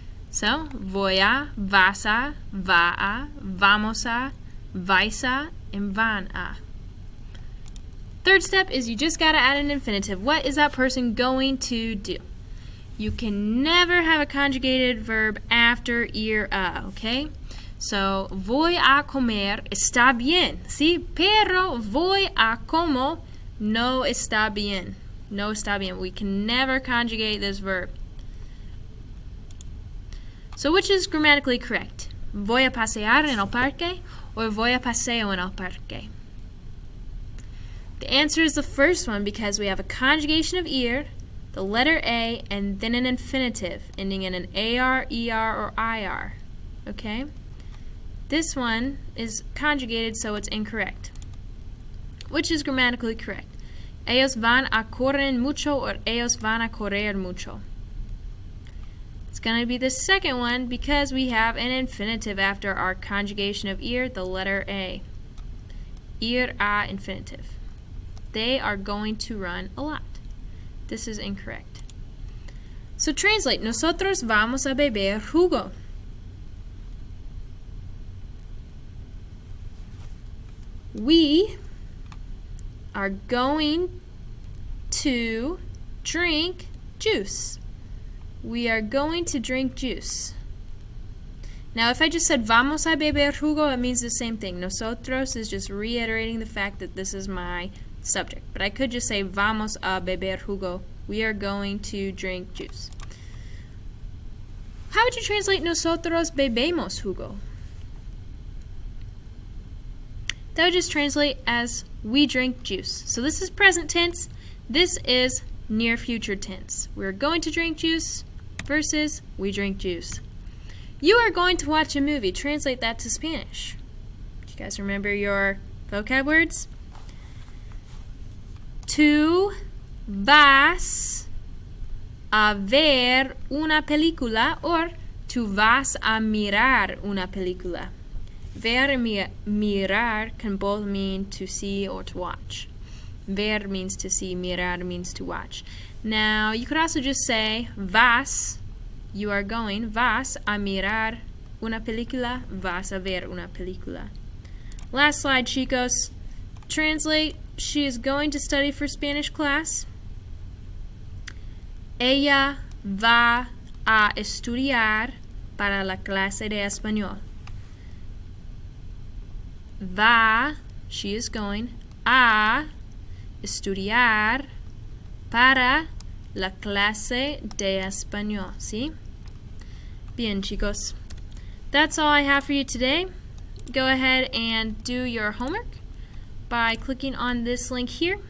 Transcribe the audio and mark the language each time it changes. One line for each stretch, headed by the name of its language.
Spanish: So, voy a, vas a, va a, vamos a, vais a, and van a.
English: Third step is you just gotta add an infinitive. What is that person going to do? You can never have a conjugated verb after ir a, okay? So,
Spanish: voy a comer está bien, ¿sí? Pero voy a como no está bien. No está bien.
English: We can never conjugate this verb. So which is grammatically correct?
Spanish: Voy a pasear en el parque or voy a paseo en el parque?
English: The answer is the first one because we have a conjugation of ir, the letter A, and then an infinitive ending in an AR, ER, or IR. Okay? This one is conjugated, so it's incorrect. Which is grammatically correct?
Spanish: Ellos van a correr mucho or ellos van a correr mucho.
English: It's going to be the second one because we have an infinitive after our conjugation of ir, the letter A. Ir a infinitive. They are going to run a lot. This is incorrect. So translate.
Spanish: Nosotros vamos a beber jugo.
English: We are going to drink juice. We are going to drink juice. Now, if I just said
Spanish: vamos a beber jugo,
English: it means the same thing. Nosotros is just reiterating the fact that this is my subject. But I could just say
Spanish: vamos a beber jugo.
English: We are going to drink juice. How would you translate
Spanish: nosotros bebemos jugo?
English: That would just translate as we drink juice. So this is present tense. This is near future tense. We're going to drink juice versus we drink juice. You are going to watch a movie. Translate that to Spanish. Do you guys remember your vocab words?
Spanish: Tú vas a ver una película or tú vas a mirar una película.
English: Ver and mirar can both mean to see or to watch. Ver means to see, mirar means to watch. Now, you could also just say vas, you are going,
Spanish: vas a mirar una película, vas a ver una película.
English: Last slide, chicos. Translate, she is going to study for Spanish class.
Spanish: Ella va a estudiar para la clase de español. Va,
English: she is going,
Spanish: a estudiar para la clase de español. ¿Sí? Bien, chicos.
English: That's all I have for you today. Go ahead and do your homework by clicking on this link here.